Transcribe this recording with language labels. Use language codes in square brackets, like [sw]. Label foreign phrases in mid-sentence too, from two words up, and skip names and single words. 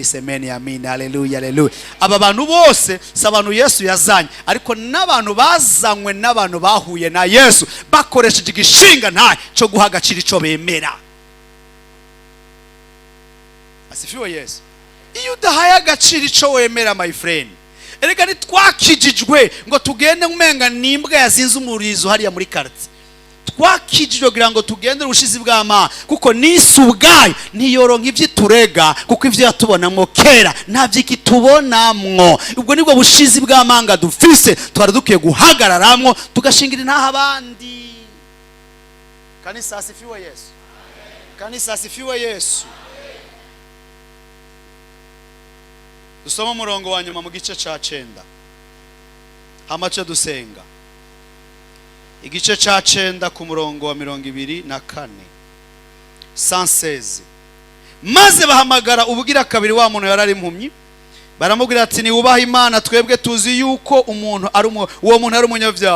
[sw] Semeni amina, haleluya haleluya. [rn] Aba bantu bose si abantu Yesu yazanye, ariko n'abantu bazanywe n'abantu bahuye na Yesu bakoresheje igishinga ntaye cyo guha agaciro ico bemera. [sw] Asifiwe Yesu. [rn] Iyo udahaye agaciro ico wemera [en] my friend, [rn] erega ntitwakijijwe ngo tugende umenga nimbwa yazinze umurizo hariya muri quartier. Twakijijwe kugira ngo tugende ubushizi bw'Imana, kuko n'isi ubwayo ntiyoronka ivyiturega, kuko ivyo yatubonamwo kera ntavyo ikitubonamwo. Ubwo nibwo bushizi bw'amanga dufise twari dukwiye guhagararamwo tugashingira intaha abandi. [sw] Kanisa asifiwe Yesu. Kanisa asifiwe Yesu. [rn] Dusoma umurongo wa nyuma mu gice ca 9 hamace dusenga. Igice ca 9 ku murongo wa 24 116. Maze bahamagara ubugira kabiri wa muntu yarari impumyi, baramubwira ati ni ubaha Imana, twebwe tuzi yuko umuntu ari uwo muntu ari umunyavyaha.